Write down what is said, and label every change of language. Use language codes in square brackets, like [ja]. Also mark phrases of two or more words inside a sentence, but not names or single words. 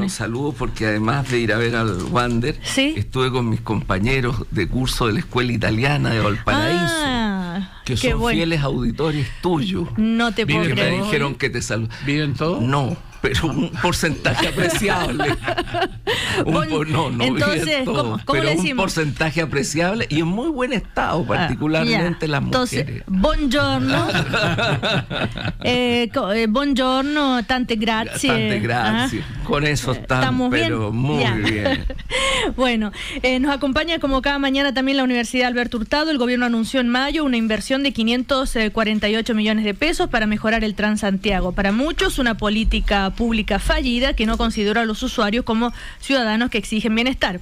[es] Un saludo porque además de ir a ver al Wander, estuve con mis compañeros de curso de la Escuela Italiana de Valparaíso, que son fieles auditores tuyos. No te puedo creer. Me dijeron que te saludan. ¿Viven todos? No, pero un porcentaje apreciable. Entonces, ¿cómo pero le un decimos? Porcentaje apreciable y en muy buen estado, particularmente las mujeres. Entonces, [it] buongiorno. Buongiorno, tante grazie. Tante grazie. [es] Con eso estamos pero bien. Muy bien. Bueno, nos acompaña como cada mañana también la Universidad Alberto Hurtado. El gobierno anunció en mayo una inversión de 548 millones de pesos para mejorar el Transantiago. Para muchos, una política pública fallida que no considera a los usuarios como ciudadanos que exigen bienestar.